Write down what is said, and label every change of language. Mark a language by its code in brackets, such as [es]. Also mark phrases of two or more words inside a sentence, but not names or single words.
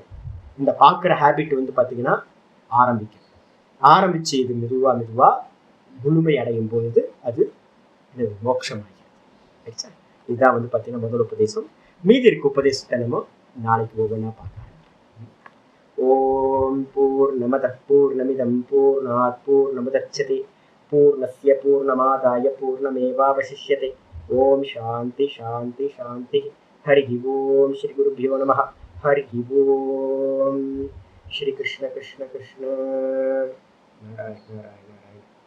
[ta] இந்த பார்க்குற ஹேபிட் வந்து பாத்தீங்கன்னா ஆரம்பிச்சு இது மெதுவா முழுமை அடையும் பொழுது அது மோட்சமாகிறது. இதுதான் வந்து பாத்தீங்கன்னா முதல் உபதேசம். மீதி இருக்க உபதேசத்தை நம்ம நாளைக்கு ஒவ்வொன்றா பார்க்கலாம். [sa] ॐ पूर्णमदः पूर्णमिदं पूर्णात् पूर्णमुदच्यते पूर्णस्य पूर्णमादाय पूर्णमेवावशिष्यते. ॐ शान्ति शान्ति शान्ति. हरि ॐ श्री गुरुभ्यो नमः. हरि ॐ। श्री कृष्ण कृष्ण कृष्ण. நாராயண நாராயண நாராயண.